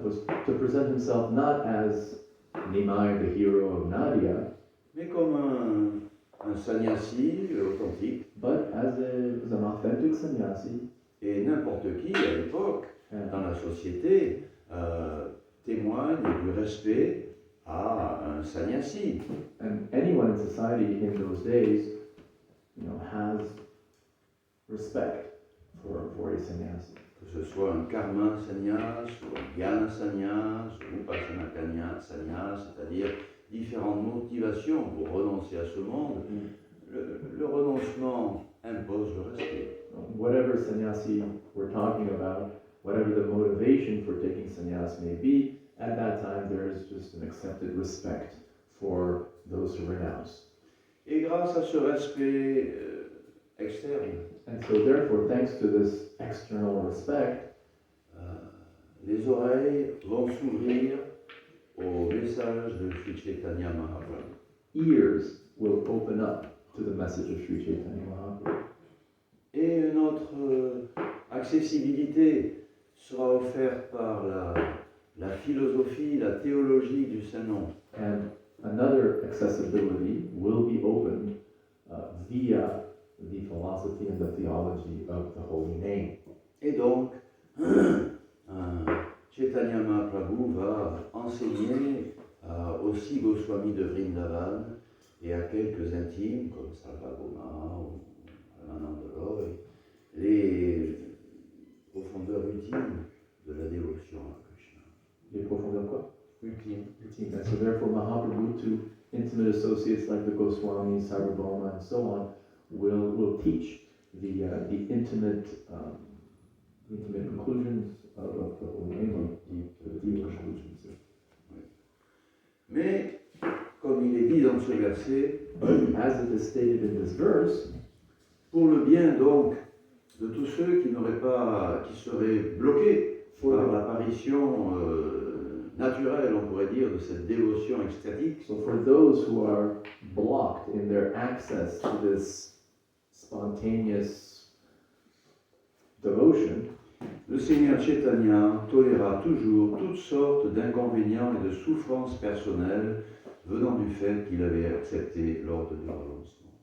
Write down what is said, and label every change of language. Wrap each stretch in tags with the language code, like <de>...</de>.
<en>was to present himself not as Nimai, the hero of Nadia,</en> <fr>mais comme un sannyasi authentique.</fr> <en>but as an authentic sannyasi.</en> <fr>Et n'importe qui, à l'époque, dans la société, témoigne du respect à un sannyasi.</fr> <en>And anyone in society in those days, has respect for a sannyasi.</en> <fr>Que ce soit un karma sannyas, ou un jnana sannyas, ou upasana sannyas, c'est-à-dire différentes motivations pour renoncer à ce monde. Le renoncement impose le respect.</fr> <en>Whatever sannyasi we're talking about, whatever the motivation for taking sannyas may be, at that time there is just an accepted respect for those who renounce.</en> <fr>Et grâce à ce respect externe,</fr> <en>And so therefore, thanks to this external respect,</en> <fr>les oreilles vont s'ouvrir au message de Sri Chaitanya Mahaprabhu.</fr> <en>ears will open up to the message of Sri Chaitanya Mahaprabhu.</en> <fr>Et notre accessibilité sera offerte par la philosophie, la théologie du Saint-Nom.</fr> <en>And another accessibility will be opened via the philosophy and the theology of the holy name.</en> <fr>Et donc, Chaitanya Mahaprabhu va enseigner aussi Goswami de Vrindavan et à quelques intimes comme Sarvabhauma ou Ramananda Roy les profondeurs ultimes de la dévotion à Krishna. Les profondeurs quoi? Ultime. Ultime.</fr> <en>And so therefore Mahaprabhu, to intimate associates like the Goswamis, Sarvabhauma, and so on, will teach the intimate conclusions of the holy name, the deep conclusions.</en> <fr>Mais, comme il est dit dans ce verset,</fr> <en>As it is stated in this verse,</en> <fr>pour le bien donc de tous ceux qui seraient bloqués par l'apparition naturelle, on pourrait dire, de cette dévotion extatique,</fr> <en>so for those who are blocked in their access to this spontaneous devotion,</en> <fr>le Seigneur Chaitanya toléra toujours toutes sortes d'inconvénients et de souffrances personnelles venant du fait qu'il avait accepté l'ordre du renoncement.</fr>